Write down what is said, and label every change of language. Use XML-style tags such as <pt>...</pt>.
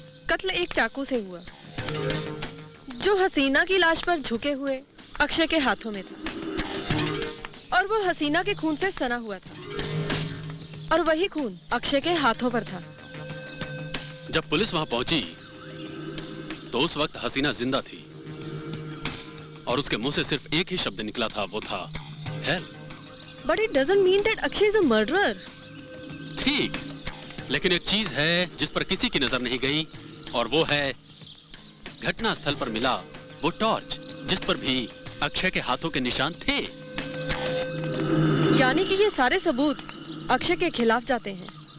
<hi>कत्ल एक चाकू से हुआ जो हसीना की लाश पर झुके हुए अक्षय के हाथों में था, और वो हसीना के खून से सना हुआ था, और वही खून अक्षय के हाथों पर था। जब पुलिस वहां पहुंची तो उस वक्त हसीना जिंदा थी, और उसके मुंह से सिर्फ एक ही शब्द निकला था, वो था help.</hi> <en>But it doesn't mean that Akshay is a murderer.</en> <hi>ठीक, लेकिन एक चीज है जिस पर किसी की नजर नहीं गई, और वो है घटना स्थल पर मिला वो टॉर्च जिस पर भी अक्षय के हाथों के निशान थे। यानी कि ये सारे सबूत अक्षय के खिलाफ जाते हैं।</hi>